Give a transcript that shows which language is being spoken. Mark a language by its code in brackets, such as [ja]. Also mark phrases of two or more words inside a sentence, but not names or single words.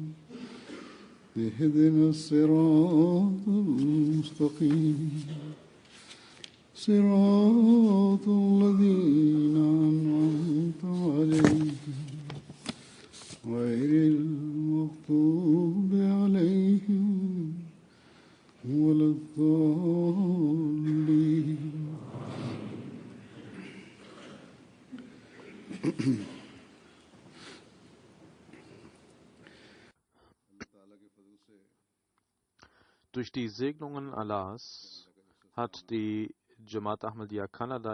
[ar] اهدنا الصراط المستقيم صراط الذين أنعمت عليهم غير المغضوب عليهم ولا الضالين. [de] Durch die Segnungen Allahs hat die Jamaat Ahmadiyya Kanada